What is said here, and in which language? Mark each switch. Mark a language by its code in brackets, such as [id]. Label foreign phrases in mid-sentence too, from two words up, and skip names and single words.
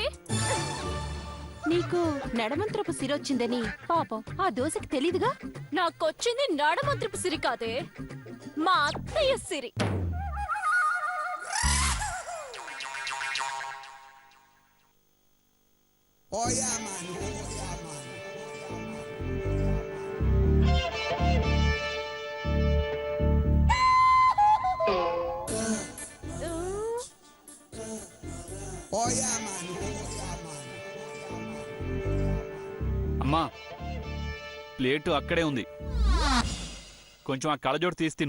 [te] నీకు నడమంత్రపు సిరొచ్చిందని పాపం ఆ దోశకి తెలీదుగా. నాకొచ్చింది నడమంత్రపు సిరి కాదే, మా అత్తయ్య సిరి. [en] Oh yeah, man. Oh yeah, man. Oh yeah, man. Oh yeah, man. [te] అమ్మా, ప్లేటు అక్కడే ఉంది. కొంచెం ఆ కళ్ళజోడు తీసి తిను.